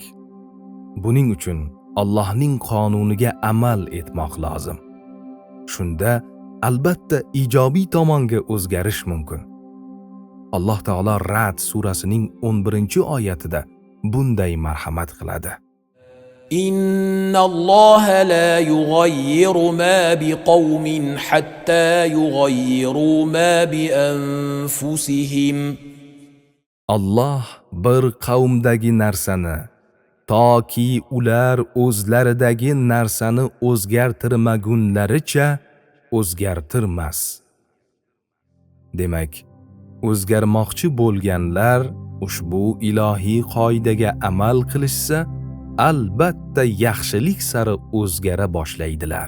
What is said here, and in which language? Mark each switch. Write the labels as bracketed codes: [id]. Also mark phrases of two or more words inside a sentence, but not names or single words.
[uz] Buning uchun Allohning qonuniga amal etmoq lozim. Shunda albatta ijobiy tomonga o'zgarish mumkin. Alloh taolo Ra'd surasining 11-oyatida bunday marhamat qiladi. [ar] إن الله لا يغير ما بقوم حتى يغيروا ما بأنفسهم. [uz] Alloh bir qavmdagi narsani toki ular o'zlaridagi narsani o'zgartirmagunlaricha o'zgartirmas. Demak, o'zgarmoqchi bo'lganlar ushbu ilohiy qoidaga amal qilishsa, albatta yaxshilik sari o'zgara boshlaydilar.